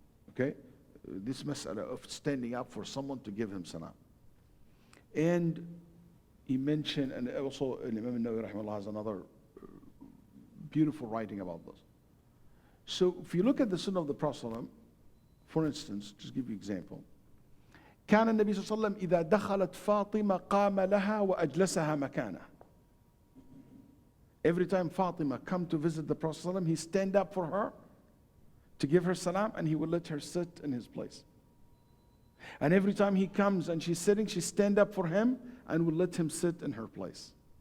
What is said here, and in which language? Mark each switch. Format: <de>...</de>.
<en>Okay, this mas'ala of standing up for someone to give him salam. And he mentioned, and also Imam al-Nawawi rahimahullah has another beautiful writing about this. So if you look at the Sunnah of the Prophet, for instance, just give you an example.</en> <ar>كان النبي صلى الله عليه وسلم إذا دخلت فاطمة قام لها وأجلسها مكانه.</ar> <en>Every time Fatima come to visit the Prophet ﷺ, he stand up for her to give her salam, and he will let her sit in his place. And every time he comes and she's sitting, she stand up for him and will let him sit in her place.</en>